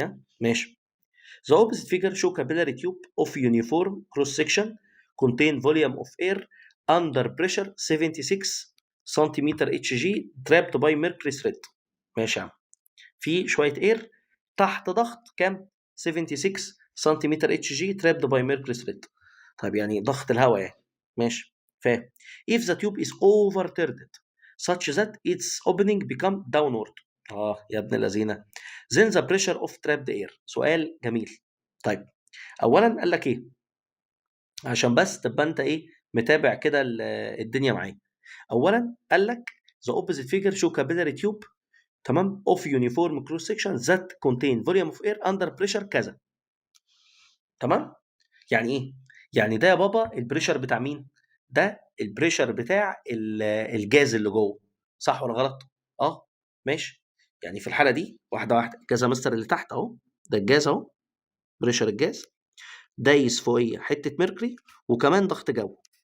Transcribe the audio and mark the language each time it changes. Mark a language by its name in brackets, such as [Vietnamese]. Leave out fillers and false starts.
[Arabic] ها ماشي. [English] The opposite figure show capillary tube of uniform cross section contain volume of air under pressure 76 centimetre H G trapped by mercury thread. [Arabic] ماشي يا عم، في شويه اير تحت ضغط كام؟ 76 سنتيمتر اتش جي [English] trapped by mercury thread. [Arabic] طيب يعني ضغط الهواء يعني. ماشي فاهم. [English] if the tube is overturned such that its opening become downward. [Arabic] يا ابن اللذينه. [English] then the pressure of trapped air. [Arabic] سؤال جميل. طيب اولا قال لك ايه عشان بس تبقى انت ايه متابع كده الدنيا معايا. اولا قال لك [English] the opposite figure show capillary tube تمام of uniform cross section that contain volume of air under pressure كذا. [Arabic] تمام يعني ايه؟ يعني ده يا بابا البريشر بتاع مين؟ ده البريشر بتاع الجاز اللي جوه. صح ولا غلط؟ ماشي. يعني في الحاله دي واحده واحده الجاز يا مستر اللي تحت اهو، ده الجاز اهو، بريشر الجاز دايس فوقيه حته ميركوري وكمان ضغط جو.